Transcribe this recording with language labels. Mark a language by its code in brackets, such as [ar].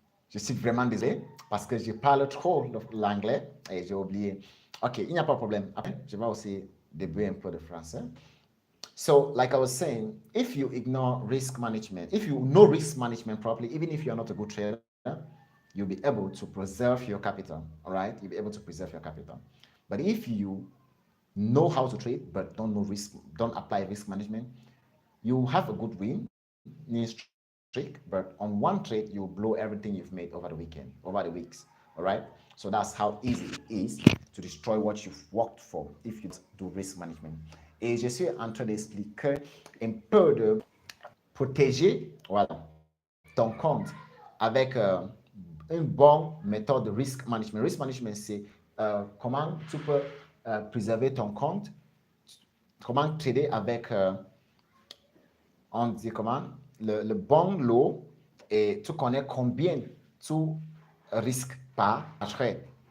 [fr] Je suis vraiment désolé parce que je parle trop l'anglais et j'ai oublié. Ok, il n'y a pas de problème. Après, je vais aussi débrouiller un peu de français. [en] So, like I was saying, if you ignore risk management, if you know risk management properly, even if you're not a good trader, you'll be able to preserve your capital, all right? You'll be able to preserve your capital. But if you know how to trade but don't know risk, don't apply risk management, you have a good win, streak, but on one trade, you blow everything you've made over the weekend, over the weeks, all right? So that's how easy it is to destroy what you've worked for if you do risk management. [fr] Et je suis en train d'expliquer un peu de protéger, voilà, ton compte avec une bonne méthode de risk management. Risk management, c'est comment tu peux préserver ton compte, comment trader avec, on dit comment, le bon lot, et tu connais combien tu risques par trade.